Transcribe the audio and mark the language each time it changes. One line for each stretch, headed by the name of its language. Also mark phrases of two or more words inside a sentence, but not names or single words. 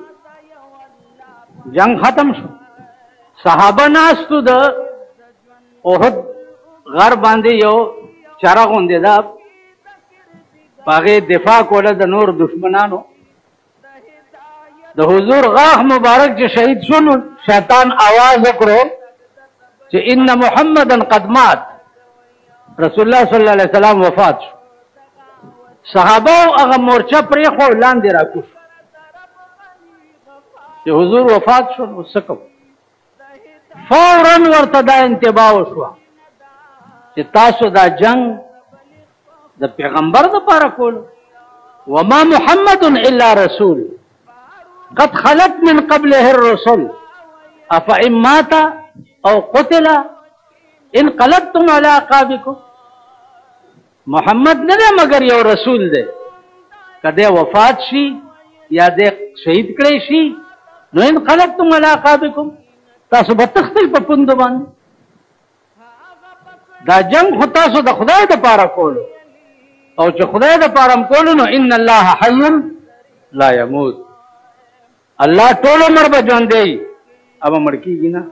Pashto: جنگ ختم شو، صحابه ناستو د احد غر باندې یو چاره غوندې ده، هغې دفاع کوله د نور دشمنانو. د حضور غاښ مبارک چې شهید شو نو شیطان آواز وکړو چې
Arabic: ان محمدا قد مات، رسول الله صلی الله علیه وسلم
Pashto: وفات شو. صحابه هغه مورچه پرېښو لاندې راکوش چې حضور وفات شو. نو څه کوو؟ فورا ورته دا انتباه وشوه چې تاسو دا جنگ د پیغمبر دپاره کولو.
Arabic: وما محمد الا رسول قد خلت من قبله الرسل افإن مات او قتل انقلبتم على اعقابكم.
Pashto: محمد نه دی مگر یو رسول دی، که دی وفات شي یا دی شهید کړی شي نو
Arabic: انقلبتم على اعقابكم،
Pashto: تاسو به تختئ په پوندو باندې. دا جنگ خو تاسو د خدای دپاره کولو او چې خدای دپاره م کولو نو
Arabic: ان الله حی لا یموت،
Pashto: الله ټول عمر به ژوندی اب مړ کېږي نه.